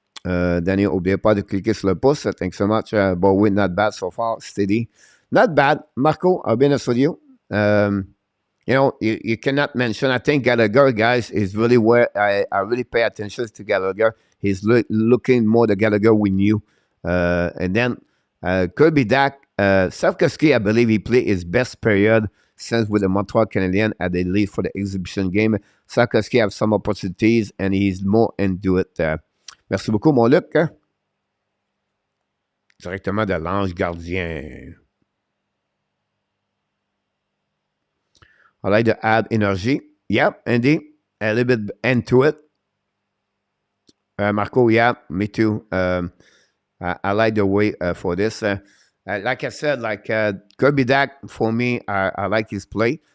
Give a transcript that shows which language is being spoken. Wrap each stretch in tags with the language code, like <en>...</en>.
<fr>Danny, n'oubliez pas de cliquer sur le pouce.</fr> <en>Thanks so much. Bowie, not bad so far. Steady. Not bad. Marco, I'll be honest with you. You cannot mention. I think Gallagher, guys, is really where I really pay attention to Gallagher. He's looking more the Gallagher we knew. And then Kirby Dak, Savkovsky, I believe he played his best period since with the Montreal Canadiens at the lead for the exhibition game. Savkovsky have some opportunities and he's more into it.</en> <fr>Merci beaucoup, mon Luc. Directement de l'ange gardien.</fr> <en>I like to add energy. Yep, Andy, a little bit into it. Marco, yeah, me too. I like the way for this. Like I said, Kirby Dak, for me, I like his play.</en>